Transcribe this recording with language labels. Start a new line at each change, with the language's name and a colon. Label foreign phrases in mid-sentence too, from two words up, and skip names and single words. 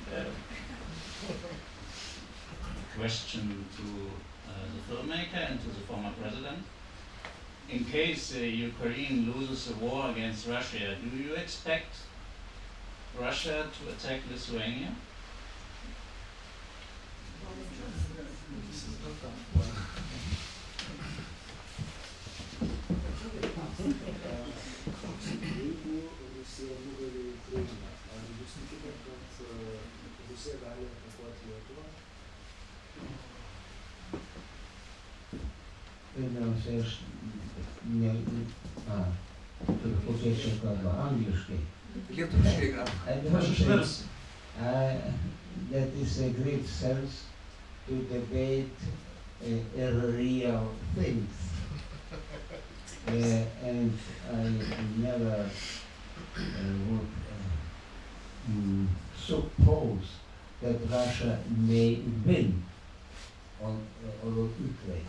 English: Question to the filmmaker and to the former president. In case Ukraine loses a war against Russia, do you expect Russia to attack Lithuania?
Lithuanian: Jeigu Rusija nugali Ukrainą, ar jūs tikite, kad Rusija gali atakuoti Lietuvą? Pirmiausia, aš turiu kokią čia kalbą, angliškai. Lietuviškai gal.
English: That is a great sense to debate real things. And I never would suppose that Russia may win on Ukraine.